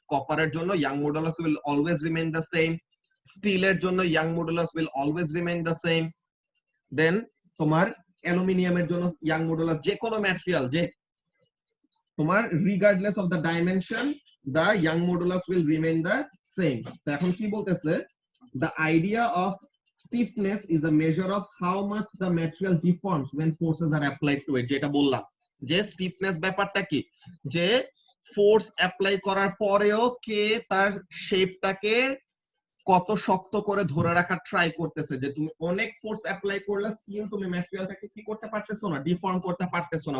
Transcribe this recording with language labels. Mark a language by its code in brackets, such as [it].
[bn] কপারের জন্য [en] young modulus will always remain the same, [bn] স্টিলের জন্য [en] Young modulus will always remain the same. [bn] দেন তোমার অ্যালুমিনিয়ামের জন্য ইয়াং মডুলাস, যে কোনো ম্যাটেরিয়াল যে তোমার [en] Regardless of the dimension the young modulus will remain the same. [bn] তো এখন কি বলতেছে, [en] the idea of stiffness is a measure of how much the material deforms when forces are applied to it. [bn] যেটা বললাম যে stiffness ব্যাপারটা কি, যে ফোর্স অ্যাপ্লাই করার পরেও কে তার শেপটাকে কত শক্ত করে ধরে রাখার ট্রাই করতেছে। যে তুমি অনেক ফোর্স অ্যাপ্লাই করলে স্টিল তুমি ম্যাটেরিয়ালটাকে কি করতে পারতেছো না, ডিফর্ম করতে পারতেছো না।